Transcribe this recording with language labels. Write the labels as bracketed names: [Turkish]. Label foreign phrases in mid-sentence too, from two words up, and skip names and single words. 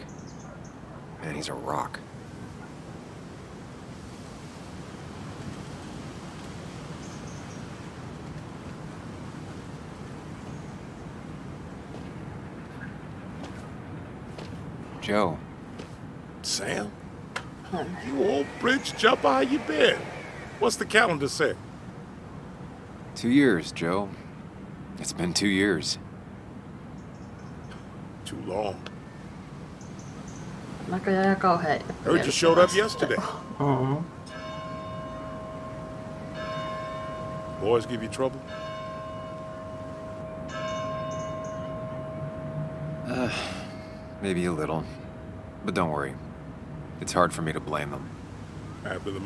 [English] Man, he's a rock. Joe. Sam? You old bridge jumper, how you been? What's the calendar say? 2 years, Joe. It's been 2 years. Too long. [Finnish] Näköjään ihan kauhean. [English] Heard you showed up yesterday. Uh-huh. Boys give you trouble? Maybe a little. But don't worry. It's hard for me to blame them.